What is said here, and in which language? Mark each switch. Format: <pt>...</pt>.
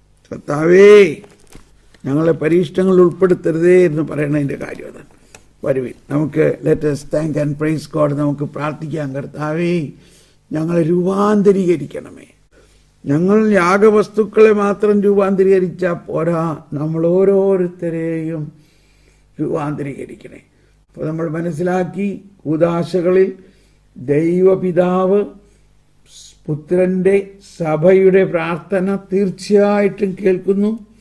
<ml>കർത്താവേ ഞങ്ങളെ പരീക്ഷണങ്ങളിൽ ഉൾപ്പെടുത്തരുതേ എന്ന് പറയണതിൻ്റെ കാര്യം അതാണ്. വരുവിൻ, നമുക്ക്</ml> <en>Let us thank and praise God.</en> <ml>നമുക്ക് പ്രാർത്ഥിക്കാം. കർത്താവേ, ഞങ്ങളെ രൂപാന്തരീകരിക്കണമേ. ഞങ്ങൾ യാഗവസ്തുക്കളെ മാത്രം രൂപാന്തരീകരിച്ചാൽ പോരാ, നമ്മൾ ഓരോരുത്തരെയും രൂപാന്തരീകരിക്കണേ. അപ്പോൾ നമ്മൾ മനസ്സിലാക്കി, കൂദാശകളിൽ ദൈവപിതാവ് പുത്രൻ്റെ സഭയുടെ പ്രാർത്ഥന തീർച്ചയായിട്ടും കേൾക്കുന്നു.</ml>